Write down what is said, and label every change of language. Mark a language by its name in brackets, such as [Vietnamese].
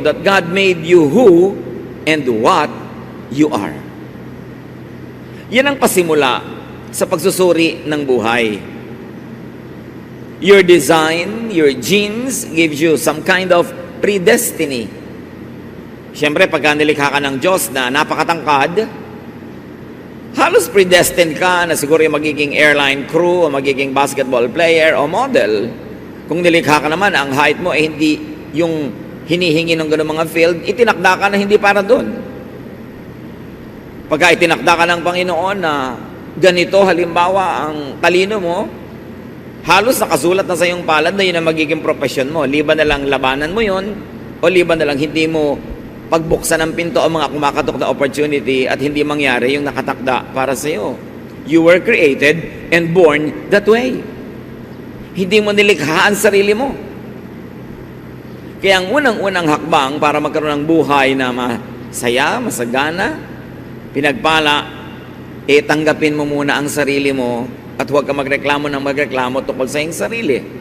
[English] That God made you who and what you are. [Filipino] Yan ang pasimula sa pagsusuri ng buhay. [English] Your design, your genes gives you some kind of predestiny. [Filipino] Siyempre, pagka nilikha ka ng Diyos na napakatangkad, halos predestined ka na siguro yung magiging airline crew o magiging basketball player o model. Kung nilikha ka naman, ang height mo ay hindi yung hinihingi ng gano'ng mga field, itinakda ka na hindi para doon. Pagka itinakda ka ng Panginoon na ganito, halimbawa, ang talino mo, halos nakasulat na sa iyong palad na yun ang magiging profession mo. Liban na lang labanan mo yun, o liban na lang hindi mo pagbuksan ng pinto ang mga kumakatok na opportunity at hindi mangyari yung nakatakda para sa iyo. [English] You were created and born that way. [Filipino] Hindi mo nilikha ang sarili mo. Kaya ang unang-unang hakbang para magkaroon ng buhay na masaya, masagana, pinagpala, tanggapin mo muna ang sarili mo at huwag ka magreklamo tungkol sa iyong sarili.